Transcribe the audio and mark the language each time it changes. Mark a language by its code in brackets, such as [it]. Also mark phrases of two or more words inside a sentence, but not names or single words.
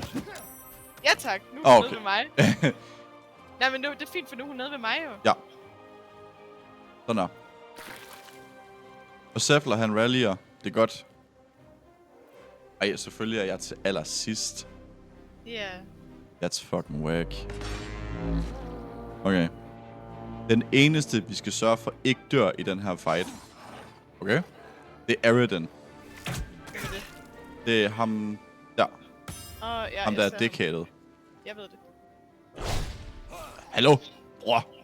[da] Ja tak, nu er hun Okay. nede ved mig. Nej, men det er fint, for nu er hun nede ved mig jo. Ja. Sådan der. Og Zephyr, han rallyer. Det er godt. Ej, selvfølgelig er jeg til allersidst. Ja. [en] Yeah. That's fucking whack. Okay. [da] Den eneste, vi skal sørge for ikke dør i den her fight. Okay? Det er Aridin. Hvad er det? Det er ham der. Ja, Ham der jeg er ser dickheaded. Jeg ved det. Hallo? Bror.